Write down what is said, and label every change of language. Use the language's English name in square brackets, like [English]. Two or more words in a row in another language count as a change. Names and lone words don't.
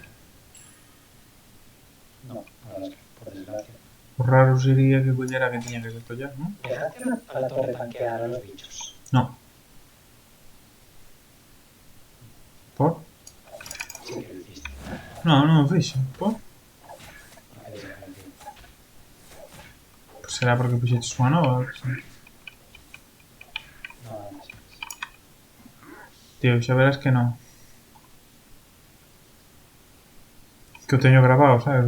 [Spanish] No, la verdad es que, por desgracia. [Galician] O raro sería que collera que tiña que collar, ¿no? [Spanish] ¿Dejaste a la torre tanquear a los bichos? No. Por? Sí que lo hiciste. No, [Galician] non o fixo. Por? [Spanish] Porque desapareció. [Galician] Pues será porque puxeches unha nova. [Spanish] O sea. No, nada más. [Galician] Tío, xa verás que non. Que o teño grabado, sabes?